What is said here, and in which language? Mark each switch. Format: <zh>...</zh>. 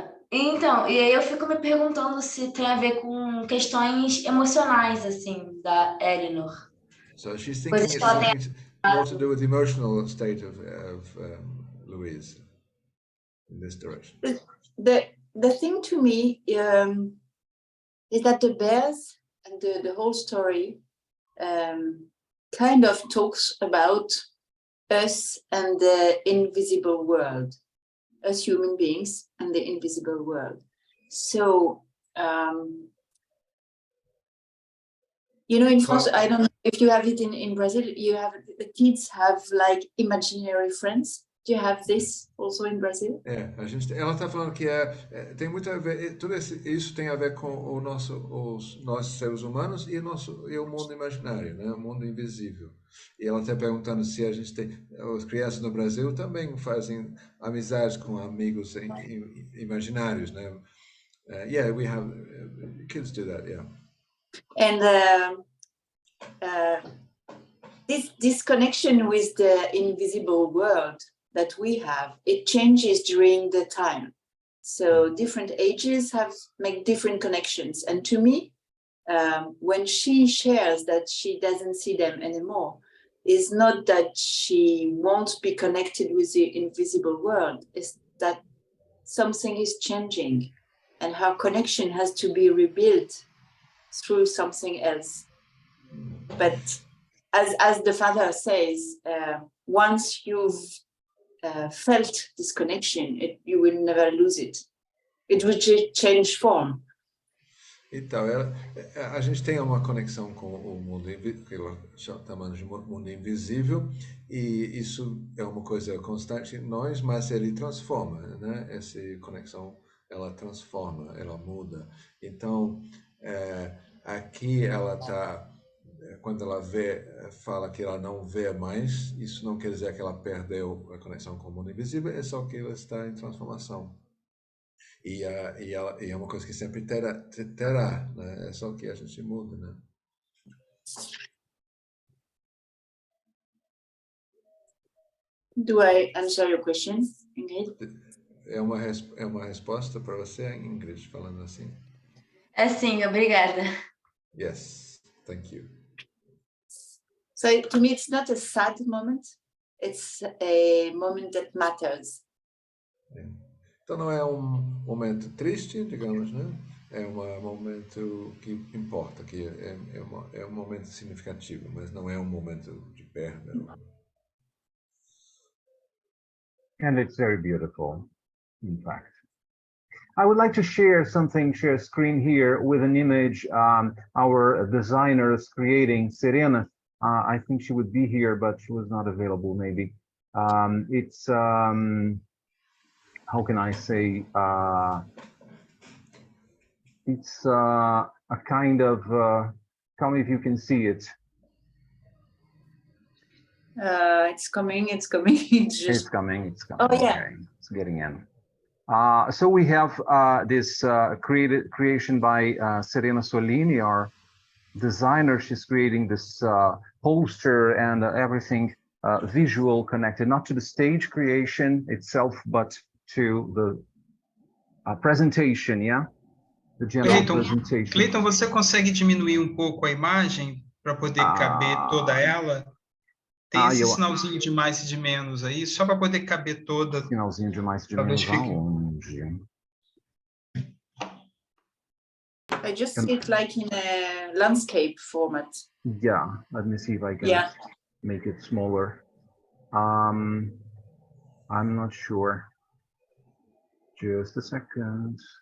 <pt>Então, e aí eu fico me perguntando se tem a ver com questões emocionais, assim, da Elinor.</pt> <en>So she's thinking it's something more to do with the emotional state of Louise in this direction. The thing to me is that the bears and the whole story kind of talks about us and the invisible world, us human beings and the invisible world. So, you know, in France, I don't know if you have it in Brazil, you have, the kids have like imaginary friends. Do you have this also in Brazil?</en> <pt>Ela está falando que tem muito a ver, isso tem a ver com os nossos seres humanos e o mundo imaginário, né? O mundo invisível. E ela está perguntando se a gente tem, as crianças no Brasil também fazem amizades com amigos imaginários, né?</pt> <en>Yeah, we have kids do that, yeah. And this connection with the invisible world that we have, it changes during the time. So different ages make different connections. And to me, when she shares that she doesn't see them anymore, it's not that she won't be connected with the invisible world, it's that something is changing and her connection has to be rebuilt through something else. But as the father says, once you've felt this connection, you will never lose it. It will change form.</en> <pt>Então, a gente tem uma conexão com o mundo que ela chama de mundo invisível, e isso é uma coisa constante em nós, mas ele transforma, né? Essa conexão, ela transforma, ela muda. Então, aqui ela está, quando ela fala que ela não vê mais, isso não quer dizer que ela perdeu a conexão com o mundo invisível, é só que ela está em transformação. E é uma coisa que sempre terá, né? É só que a gente muda, né?</pt> <en>Do I answer your question, Ingrid?</en> <pt>É uma resposta para você, Ingrid, falando assim? Sim, obrigada.</pt> <en>Yes, thank you. So to me, it's not a sad moment. It's a moment that matters.</en> <pt>Então não é um momento triste, digamos, né? É um momento que importa, que é um momento significativo, mas não é um momento de perda.</pt> <en>And it's very beautiful, in fact. I would like to share a screen here with an image our designer is creating, Serena. I think she would be here, but she was not available, maybe. It's, how can I say, it's a kind of, tell me if you can see it. It's coming. It's coming. It's coming. Oh, yeah. Okay. It's getting in. So we have this creation by Serena Solini, our designer. She's creating this poster and everything visual connected, not to the stage creation itself, but to the presentation, yeah? The general presentation.</en> <pt>Cleiton, você consegue diminuir um pouco a imagem para poder caber toda ela? Tem esse sinalzinho de mais e de menos aí, só para poder caber toda. Sinalzinho de mais e de menos aonde?</pt> <en>I just see it like in a landscape format. Yeah, let me see if I can make it smaller. I'm not sure. Just a second.</en>